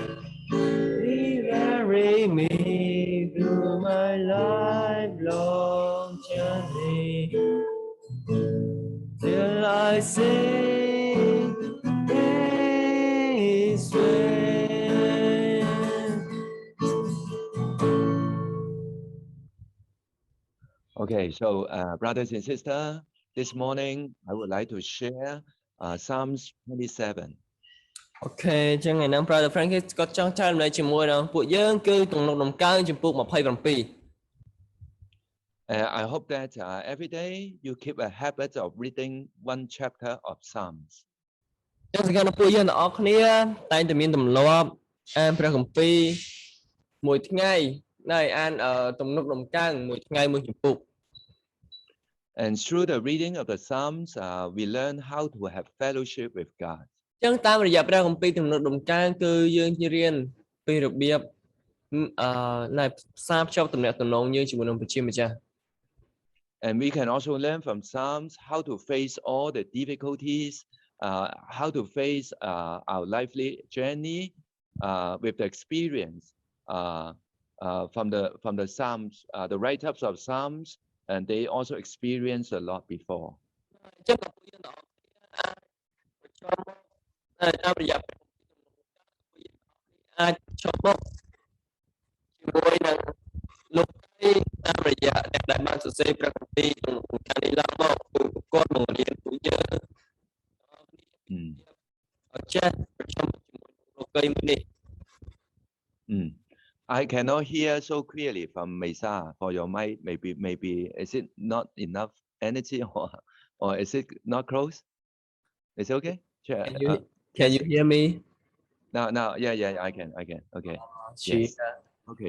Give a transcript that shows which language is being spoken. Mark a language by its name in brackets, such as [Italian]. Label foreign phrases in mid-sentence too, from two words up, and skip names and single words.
[English] He carried me through my lifelong journey till I see His face. Okay, so brothers and sisters, this morning I would like to share Psalms 27. [Khmer] អូខេអញ្ចឹងថ្ងៃហ្នឹង Brother Frank គាត់ចង់ចែករំលែកជាមួយនឹងពួកយើងគឺទំនុកដំកើងចំពោះ27 [English] I hope that every day you keep a habit of reading one chapter of Psalms. [Khmer] ចឹងសង្ឃឹមថាពួកយើងទាំងអស់គ្នាតែងតែមានទម្លាប់អានព្រះគម្ពីរមួយថ្ងៃហើយអានទំនុកដំកើងមួយថ្ងៃមួយជំពូក [English] And through the reading of the Psalms, we learn how to have fellowship with God. [Khmer] ចឹងតាមរយៈព្រះគម្ពីរទំនុកដំកើងគឺយើងរៀនពីរបៀបនៃផ្សារភ្ជាប់ទំនាក់ទំនងយើងជាមួយនឹងព្រះជាម្ចាស់ [English] And we can also learn from Psalms how to face all the difficulties, how to face our lively journey with the experience from the Psalms, the write-ups of Psalms, and they also experienced a lot before. [Khmer] ចឹងពួកយើងទាំងអស់គ្នាតាមរយៈអាចឈប់មកជាមួយនឹងលោកតាមរយៈអ្នកដែលបានសរសេរព្រះគម្ពីរក្នុងការនេះឡើងមកគឺគាត់បង្រៀនពួកយើងអត់ចេះប្រជុំជាមួយលោកមួយនេះ [English] I cannot hear so clearly from Mesa for your mic. Maybe is it not enough energy or is it not close? Is it okay? Can you hear me? Now, yeah, I can. Okay. Yes. Okay.